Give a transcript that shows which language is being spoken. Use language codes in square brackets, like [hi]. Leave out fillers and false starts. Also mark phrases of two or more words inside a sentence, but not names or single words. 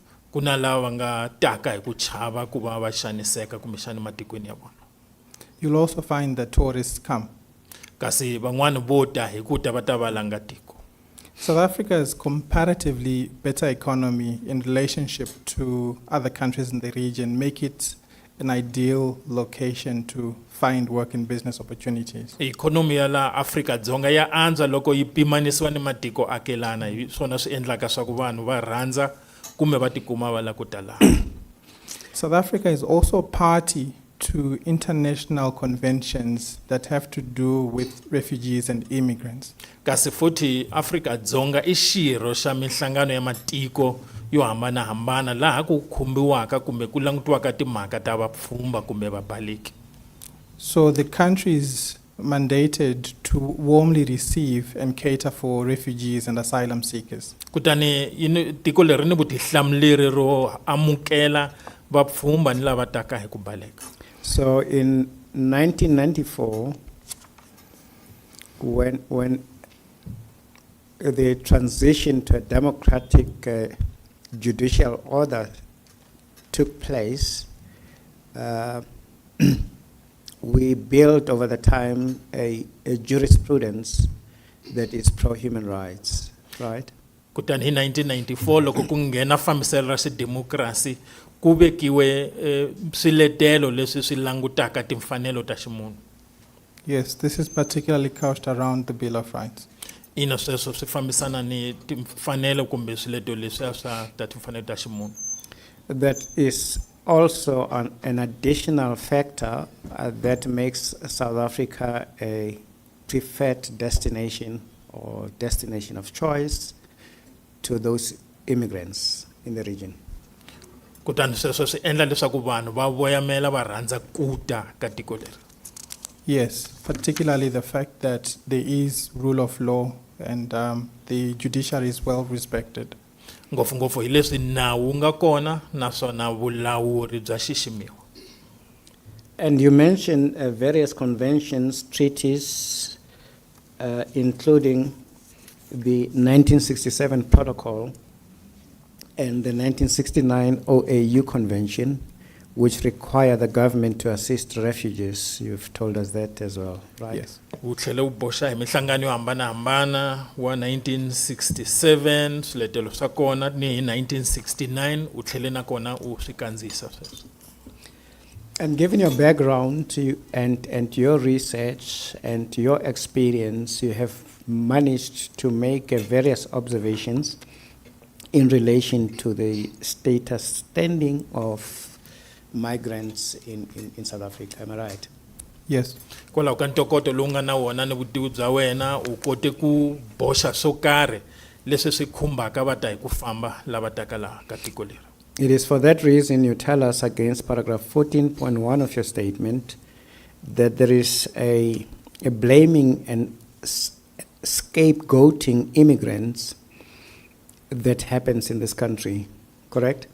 [ts] kuna lava nga taka hi ku chava ku va va xaniseka kumbe xani matikweni ya vona. [en] you'll also find that tourists come. [ts] Kasi van'wana vo ta hi ku ta va ta va langa tiko. [en] South Africa's comparatively better economy in relationship to other countries in the region make it an ideal location to find work and business opportunities. [ts] Ikhonomi ya la Afrika-Dzonga ya antswa loko yi pimanisiwa ni matiko akelana, hi swona swi endlaka swa ku vanhu va rhandza kumbe va tikuma va la ku ta laha. [en] South Africa is also party to international conventions that have to do with refugees and immigrants. [ts] Kasi futhi Afrika-Dzonga I xirho xa mihlangano ya matiko yo hambanahambana laha ku khumbiwaka kumbe ku langutiwaka timhaka ta vapfhumba kumbe vabaleki. [en] So the country is mandated to warmly receive and cater for refugees and asylum seekers. [ts] Kutani tiko leri ni vutihlamuleri ro amukela vapfhumba ni lava taka hi ku baleka. [en] So in 1994, when the transition to a democratic judicial order took place, we built over the time a jurisprudence that is pro-human rights, right? [ts] Kutani hi 1994 loko ku nghena fambiselo ra xidemokirasi ku vekiwe swiletelo leswi swi langutaka timfanelo ta ximunhu. [en] Yes, this is particularly couched around the Bill of Rights. [ts] Ina sweswo swi fambisana ni timfanelo kumbe swiletelo leswi swa ta timfanelo ta ximunhu. [en] That is also an additional factor that makes South Africa a preferred destination or destination of choice to those immigrants in the region. [ts] kutani sweswo swi endla leswaku vanhu va voyamela va rhandza kuta ka tiko leri. [en] Yes, particularly the fact that there is rule of law and the judiciary is well respected. [ts] Ngopfungopfu hi leswi nawu nga kona naswona vulawuri bya xiximiwa. [en] And you mentioned various conventions, treaties, including the 1967 Protocol and the 1969 OAU Convention, which require the government to assist refugees. You've told us that as well, right? Yes. [ts] Wu tlhela wu boxa hi mihlangano yo hambanahambana wa 1967 swiletelo swa kona ni hi 1969 u tlhele na kona u swi kandziyisa sweswo. [en] And given your background and your research and your experience, you have managed to make various observations in relation to the status standing of migrants in South Africa. Am I right? Yes. [ts] Kwalaho ka ntokoto lowu nga na wona ni vutivi bya wena u kote ku boxa swo karhi leswi swi khumbaka va ta hi ku famba lava taka laha ka tiko leri. [en] It is for that reason you tell us against paragraph 14.1 of your statement that there is a blaming and scapegoating immigrants that happens in this country, correct?